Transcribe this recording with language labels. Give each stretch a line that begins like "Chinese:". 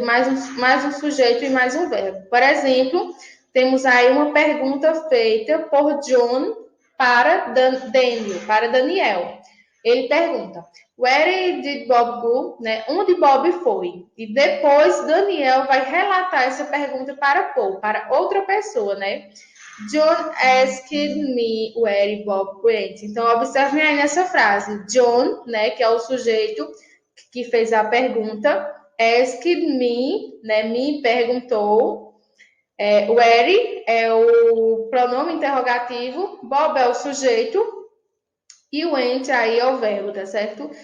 Portuguese: Mais um sujeito e mais um verbo. Por exemplo, temos aí uma pergunta feita por John para Daniel. Ele pergunta:
English: Where did Bob go?
Portuguese: Né? Onde Bob foi? E depois Daniel vai relatar essa pergunta para Paul, para outra pessoa, né?
English: John asked me where Bob went.
Portuguese: Então, observem aí nessa frase. John, né, que é o sujeito que fez a pergunta,
English: asked me,
Portuguese: né, me perguntou. Where é o pronome interrogativo, Bob é o sujeito, e o went aí é o verbo, tá certo?